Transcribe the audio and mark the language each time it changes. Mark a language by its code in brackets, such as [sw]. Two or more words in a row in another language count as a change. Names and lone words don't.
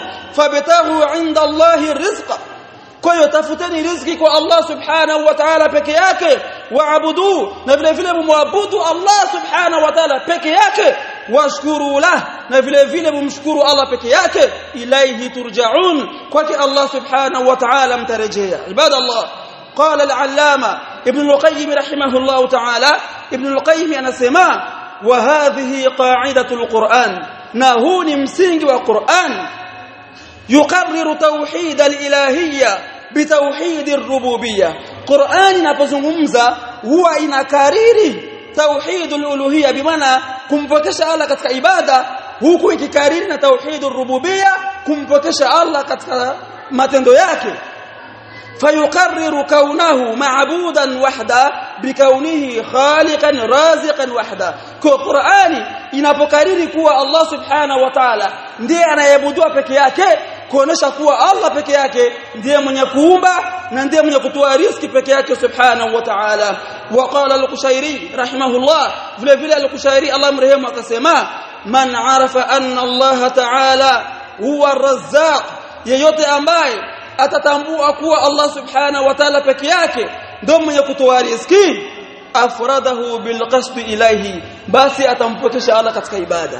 [ar] فابتغوا عند الله الرزق, [sw] kwa hiyo tafuteni riziki kwa Allah [ar] سبحانه وتعالى [sw] peke yake. Waabudu, na vile vile muabudu Allah [ar] سبحانه وتعالى [sw] peke yake. [ar] واشكروا له, [sw] na vile vile mumshukuru Allah peke yake. [ar] إليه ترجعون, [sw] kwake Allah [ar] سبحانه وتعالى [sw] mtarejea. [ar] عباد الله، قال العلامة ابن القيم رحمه الله تعالى, ibn al-qayyim anasema, وهذه قاعدة القرآن, [sw] na huu ni msingi wa Qur'an. [ar] يقرر توحيد الإلهية بتوحيد الربوبية. [sw] قرآن inapozungumza huwa inakariri [ar] توحيد الألوهية, [sw] bimaana kumpokesha Allah katika ibada, huku ikikariri na [ar] توحيد الربوبية, [sw] kumpokesha Allah katika matendo yake. [ar] فيقرر كونه معبودا وحده بكونه خالقا رازقا وحده. [sw] Kwa Qur'ani inapokariri kuwa Allah [ar] سبحانه وتعالى [sw] ndiye anayeabudiwa peke yake, kuonesha kuwa Allah peke yake ndiye mwenye kuumba na ndiye mwenye kutoa riziki peke yake [ar] سبحانه وتعالى. وقال القشيري رحمه الله, [sw] vile vile al-Qushairi Allah mrehemu akasema, [ar] من عرف أن الله تعالى هو الرزاق, [sw] yeyote ambaye atatambua kuwa Allah [ar] سبحانه وتعالى [sw] peke yake ndio mwenye kutoa riziki, [ar] أفرده بالقصد إليه, [sw] basi atampokesha Allah katika ibada.